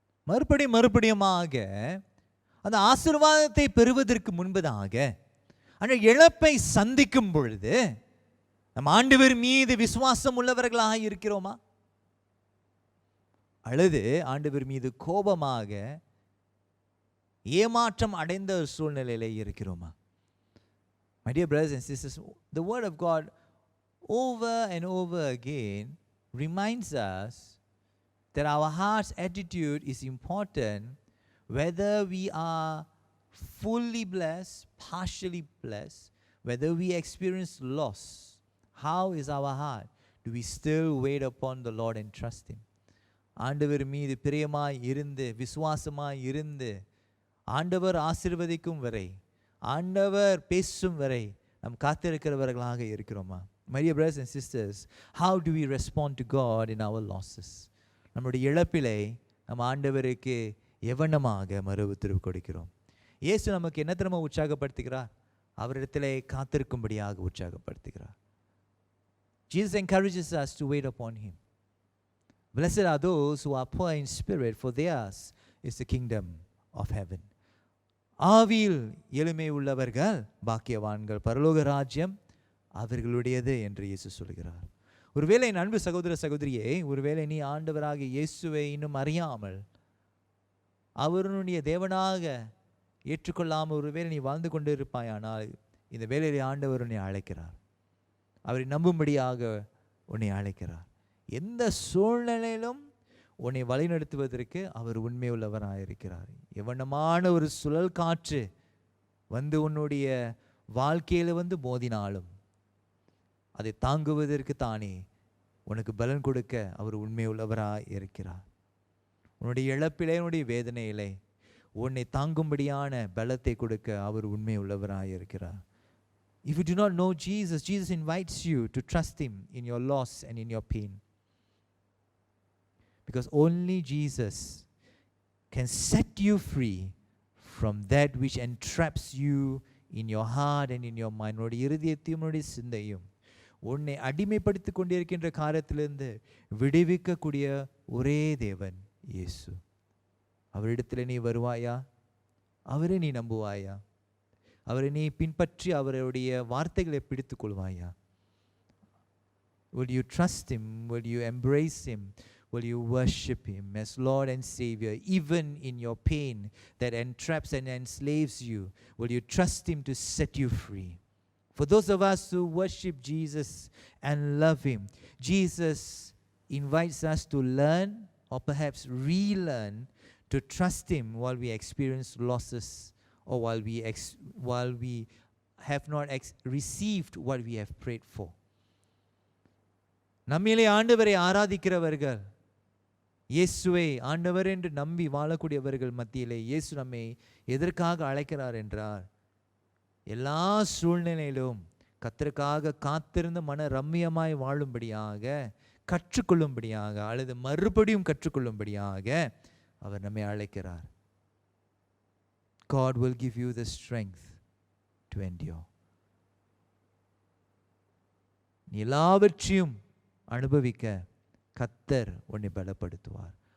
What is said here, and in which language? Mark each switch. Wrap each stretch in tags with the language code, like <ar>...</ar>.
<ta>மறுபடியுமாக அந்த ஆசீர்வாதத்தை பெறுவதற்கு முன்பதாக அந்த இழப்பை சந்திக்கும் பொழுது நம் ஆண்டவர் மீது விசுவாசம் உள்ளவர்களாக இருக்கிறோமா, அல்லது ஆண்டவர் மீது கோபமாக ஏமாற்றம் அடைந்த ஒரு சூழ்நிலையிலே இருக்கிறோமா?</ta> <en>My dear brothers and sisters, the word of God over and over again reminds us that our heart's attitude is important, whether we are fully blessed, partially blessed, whether we experience loss. How is our heart? Do we still wait upon the Lord and trust Him?</en> <ta>ஆண்டவர் மீது பிரியமாய் இருந்து விசுவாசமாய் இருந்து ஆண்டவர் ஆசீர்வதிக்கும் வரை, ஆண்டவர் பேசும் வரை நாம் காத்திருக்கிறவர்களாக இருக்கிறோமா?</ta> <en>My dear brothers and sisters, how do we respond to God in our losses?</en> <ta>நம்முடைய இழப்பிலே நம்ம ஆண்டவருக்கு எவனமாக மறு உத்தரவு கொடுக்கிறோம். இயேசு நமக்கு என்ன திறமை உற்சாகப்படுத்துகிறார்? அவரிடத்திலே காத்திருக்கும்படியாக உற்சாகப்படுத்துகிறார்.</ta> <en>Jesus encourages us to wait upon him. Blessed are those who are poor in spirit, for theirs is the kingdom of heaven.</en> <ta>ஆவியில் எளிமை உள்ளவர்கள் பாக்கியவான்கள், பரலோக ராஜ்யம் அவர்களுடையது என்று இயேசு சொல்கிறார். ஒருவேளை என் அன்பு சகோதர சகோதரியே, ஒருவேளை நீ ஆண்டவராக இயேசுவை இன்னும் அறியாமல் அவருடைய தேவனாக ஏற்றுக்கொள்ளாமல் ஒருவேளை நீ வாழ்ந்து கொண்டு இருப்பாயானால், இந்த வேளையிலே ஆண்டவர் உன்னை அழைக்கிறார். அவரை நம்பும்படியாக உன்னை அழைக்கிறார். எந்த சூழ்நிலையிலும் உன்னை வழிநடத்துவதற்கு அவர் உண்மை உள்ளவராயிருக்கிறார். எவனமான ஒரு சுழல் காற்று வந்து உன்னுடைய வாழ்க்கையில் வந்து மோதினாலும் அதை தாங்குவதற்கு தானே உனக்கு பலன் கொடுக்க அவர் உண்மை உள்ளவராய் இருக்கிறார். உன்னுடைய இழப்பிலே, உன்னுடைய வேதனையிலே உன்னை தாங்கும்படியான பலத்தை கொடுக்க அவர் உண்மை உள்ளவராய் இருக்கிறார்.</ta> <en>If you do not know Jesus, Jesus invites you to trust him in your loss and in your pain. Because only Jesus can set you free from that which entraps you in your heart and in your mind.</en> <ta>உன்னுடைய இருதயத்தையும் உன்னுடைய சிந்தையும் உன்னை அடிமைப்படுத்தி கொண்டிருக்கின்ற காரியத்திலிருந்து விடுவிக்கக்கூடிய ஒரே தேவன் இயேசு. அவரிடத்தில் நீ வருவாயா? அவரை நீ நம்புவாயா? அவரை நீ பின்பற்றி அவருடைய வார்த்தைகளை பிடித்துக் கொள்வாயா?</ta> <en>Will you trust him? Will you embrace him? Will you worship him as Lord and Savior even in your pain that entraps and enslaves you? Will you trust him to set you free? For those of us who worship Jesus and love him, Jesus invites us to learn or perhaps relearn to trust him while we experience losses or while we have not received what we have prayed for.</en> <ta>நம்மிலே ஆண்டவரை ஆராதிக்கிறவர்கள், இயேசுவை ஆண்டவர் என்று நம்பி வாழக்கூடியவர்கள் மத்தியிலே இயேசு நம்மை எதற்காக அழைக்கிறார் என்றால், எல்லா சூழ்நிலையிலும் கர்த்தருக்காக காத்திருந்து மன ரம்மியமாய் வாழும்படியாக, கற்றுக்கொள்ளும்படியாக அல்லது மறுபடியும் கற்றுக்கொள்ளும்படியாக அவர் நம்மை அழைக்கிறார்.</ta> <en>God will give you the strength to endure.</en> <ta>நீ எல்லாவற்றையும் அனுபவிக்க கர்த்தர் உன்னை பலப்படுத்துவார்.</ta>